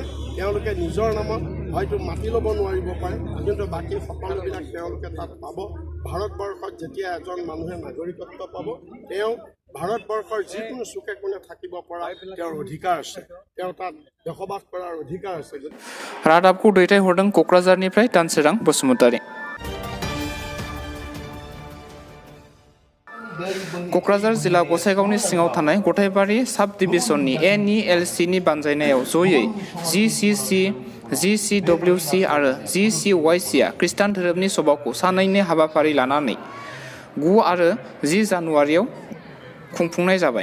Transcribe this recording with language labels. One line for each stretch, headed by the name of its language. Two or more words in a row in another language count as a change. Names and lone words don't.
Assamese: তেওঁলোকে নিজৰ নামত হয়তো মাটি ল'ব নোৱাৰিব পাৰে, কিন্তু বাকী সকলোবিলাক তেওঁলোকে তাত পাব। ভাৰতবৰ্ষত যেতিয়া এজন মানুহে নাগৰিকত্ব পাব, তেওঁ ভাৰতবৰ্ষৰ যিকোনো চুকে কোণে থাকিব পৰা তেওঁৰ অধিকাৰ আছে, তেওঁ তাত বসবাস কৰাৰ অধিকাৰ আছে।
Bodo: रादाबखौ दैथायहरदों क'क्राझारनिफ्राय दानसोरां बसुमतारी। क'क्राझार जिल्ला गसाइगावनि सिङाव थानाय गथायबारि साब डिभिजननि NELC नि बानजायनायाव जयै GCC, GCWC आरो GCYC आ खृष्टान धोरोमनि सभाखौ सानैनि हाबाफारि लानानै 9 आरो 10 जानुवारियाव खुंफुंनाय जाबाय।